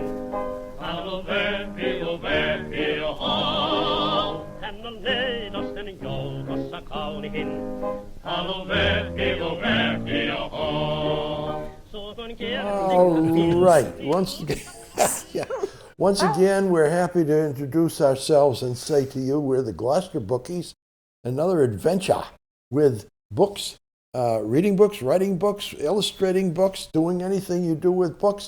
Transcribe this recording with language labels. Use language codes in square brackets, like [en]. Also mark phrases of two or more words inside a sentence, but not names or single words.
[fi] Halo Möhki, Möhki, oho. Hän on neidosten joukossa kaunihin. Halo Möhki, Möhki, oho. [en] All right. Once again, we're happy to introduce ourselves and say to you, we're the Gloucester Bookies, another adventure with books. Reading books, writing books, illustrating books, doing anything you do with books.